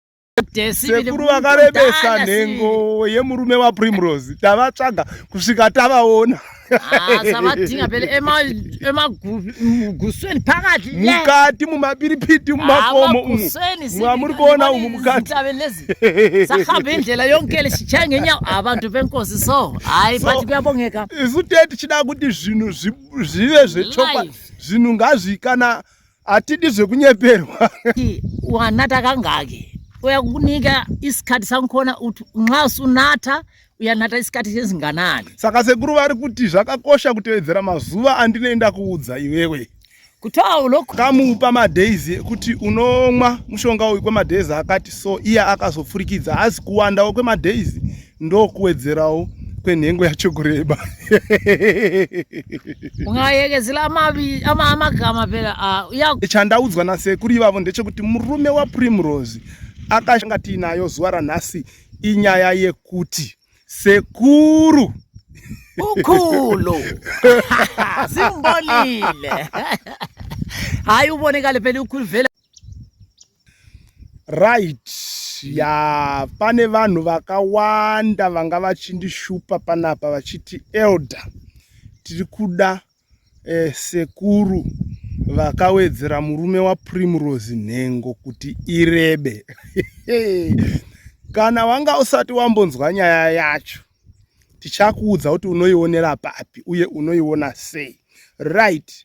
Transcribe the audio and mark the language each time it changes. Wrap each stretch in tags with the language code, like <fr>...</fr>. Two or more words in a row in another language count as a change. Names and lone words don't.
<sn>sekuru vakarebesa nhengo yemurume waPrimrose tavatsvaga kusvika tavaona.</sn> <nd>Savadinga phela emagusweni phakathi</nd> <sn>mukati mumapiripiti mumakomo umu mwamuri kuona umu mukati</sn> <nd>sahamba indlela yonke le sitshaya ngenyawo abantu benkosi so hayi bathi kuyabongeka</nd> <sn>isu tichida kuti zvinhu zvive zvechokwadi zvinhu ngazvikana atidi zvekunyeperwa.</sn> <nd>Wanatha kangaki uyakunika isikhathi sankhona uthi nxa usunatha uyanatha isikhathi esinganani.</nd> <sn>Saka sekuru vari kuti zvakakosha kutevedzera mazuva andinoenda kuudza iwewe</sn> <nd>kuthiwa lokho</nd> <sn>kamupa madays ekuti unomwa mushonga uyu kwemadays akati so iye akazopfurikidza asi kuwandawo kwemadays ndokuwedzerawo kwenhengo yacho kureba.</sn> <nd>Ungayekezela amagama phela</nd> <sn>chandaudzwa nasekuru ivavo ndechekuti murume waPrimrose akashanga tiinayo zuva ranhasi inyaya yekuti sekuru</sn> <nd>ukhulu simbonile hayi ubonekale phela ukhulu vele</nd> <sn>right ya pane vanhu vakawanda vanga vachindishupa panapa vachiti elder tiri kuda sekuru vakawedzera murume waPrimrose nhengo kuti irebe. Kana wanga usati wambonzwa nyaya yacho tichakuudza kuti unoionera papi uye unoiona sei, right?</sn>